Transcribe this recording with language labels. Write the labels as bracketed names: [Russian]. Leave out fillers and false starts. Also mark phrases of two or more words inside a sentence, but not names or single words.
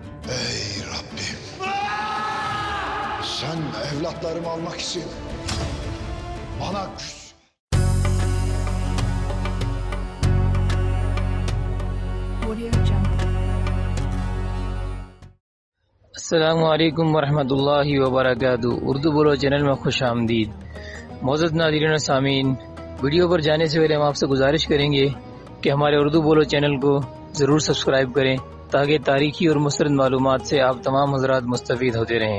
[Turkish] Ey Rabbim. Sen evlatlarımı almak için bana güç. [Arabic] السلام علیکم ورحمۃ اللہ وبرکاتہ۔ [Urdu] اردو بولو چینل میں خوش آمدید۔ معزز ناظرین و سامعین، ویڈیو پر جانے سے پہلے ہم آپ سے گزارش کریں گے کہ ہمارے اردو بولو چینل کو ضرور سبسکرائب کریں تاکہ تاریخی اور مستند معلومات سے آپ تمام حضرات مستفید ہوتے رہیں۔